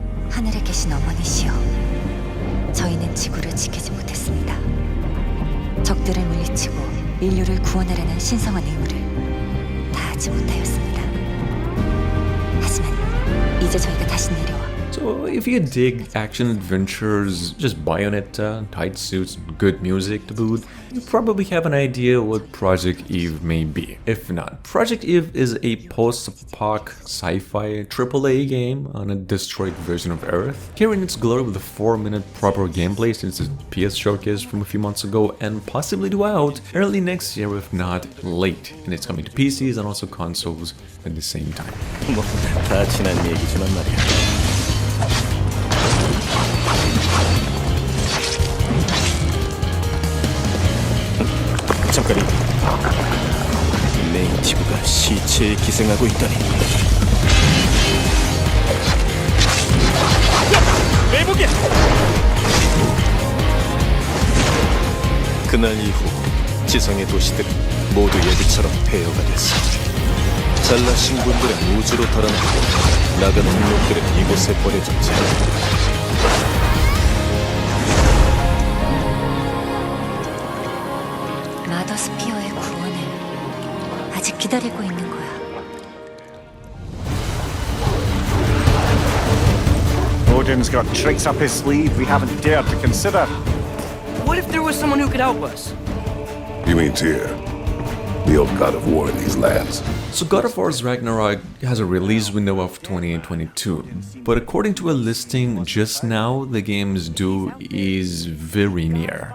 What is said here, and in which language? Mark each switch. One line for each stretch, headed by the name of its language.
Korean: 하늘에 계신 어머니시여, 저희는 지구를 지키지 못했습니다. 적들을 물리치고 인류를 구원하려는 신성한 의무를 다하지 못하였습니다. 하지만 이제 저희가 다시 내려와
English: So if you dig action adventures, just Bayonetta, tight suits, good music to boot, you probably have an idea what Project Eve may be. If not, Project Eve is a post-apoc sci-fi AAA game on a destroyed version of Earth, carrying its glory with a 4-minute proper gameplay since its PS showcase from a few months ago, and possibly due out early next year if not late, and it's coming to PCs and also consoles at the same time.
Korean: 뭐 다 지난 얘기지만 말이야. 잠깐이 네이티브가 시체에 기생하고 있다니. 매복이야! 그날 이후 지성의 도시들은 모두 예비처럼 폐허가 됐어. 잘나신 분들은 우주로 달아나고 나가는 놈들은 이곳에 버려졌지. 마더스피어의 구원을 아직 기다리고 있는 거야.
English: Odin's got tricks up his sleeve we haven't dared to consider. What if there was someone who could help us? You mean Tyr, the old god of war in these lands? So God of War's Ragnarok has a release window of 2022, but according to a listing just now, the game's due is very near.